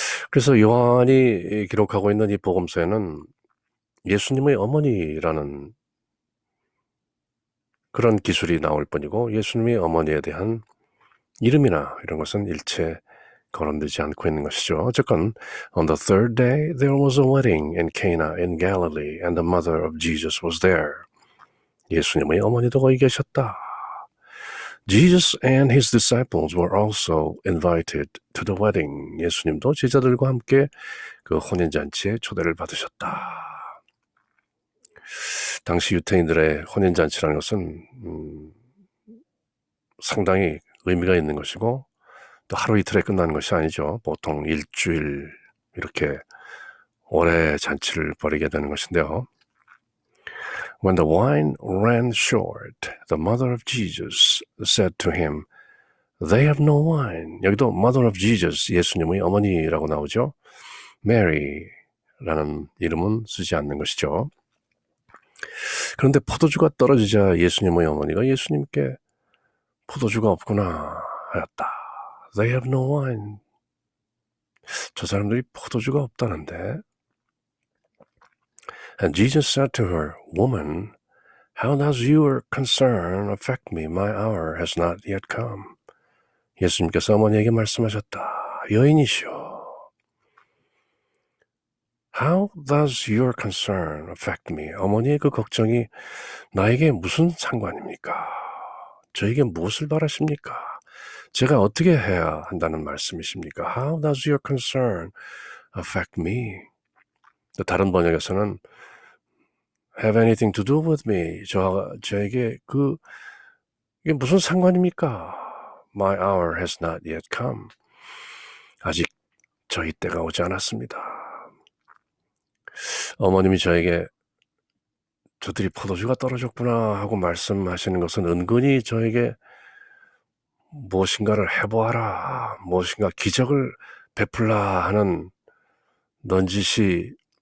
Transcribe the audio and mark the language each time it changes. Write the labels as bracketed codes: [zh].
[ko] 그래서 요한이 기록하고 있는 이 복음서에는 예수님의 어머니라는 그런 기술이 나올 뿐이고 예수님의 어머니에 대한 이름이나 이런 것은 일체 거론되지 않고 있는 것이죠. [en] 어쨌건 On the third day there was a wedding in Cana in Galilee and the mother of Jesus was there. [ko] 예수님의 어머니도 거기 계셨다. [en] Jesus and his disciples were also invited to the wedding. [ko] 예수님도 제자들과 함께 그 혼인잔치에 초대를 받으셨다. 당시 유태인들의 혼인잔치라는 것은 상당히 의미가 있는 것이고 또 하루 이틀에 끝나는 것이 아니죠. 보통 일주일 이렇게 오래 잔치를 벌이게 되는 것인데요. [en] When the wine ran short, the mother of Jesus said to him, They have no wine. [ko] 여기도 [en] mother of Jesus, [ko] 예수님의 어머니라고 나오죠. Mary라는 이름은 쓰지 않는 것이죠. 그런데 포도주가 떨어지자 예수님의 어머니가 예수님께 포도주가 없구나 하였다. [en] They have no wine. [ko] 저 사람들이 포도주가 없다는데. [en] And Jesus said to her, Woman, how does your concern affect me? My hour has not yet come. [ko] 예수님께서 어머니에게 말씀하셨다. 여인이시여. [en] How does your concern affect me? [ko] 어머니의 그 걱정이 나에게 무슨 상관입니까? 저에게 무엇을 바라십니까? 제가 어떻게 해야 한다는 말씀이십니까? [en] How does your concern affect me? [ko] 다른 번역에서는 [en] have anything to do with me. [ko] 저에게 이게 무슨 상관입니까? [en] My hour has not yet come. [ko] 아직 저희 때가 오지 않았습니다. 어머님이 저에게 저들이 포도주가 떨어졌구나 하고 말씀하시는 것은 은근히 저에게 무엇인가를 해보아라, 무엇인가 기적을 베풀라 하는 넌지시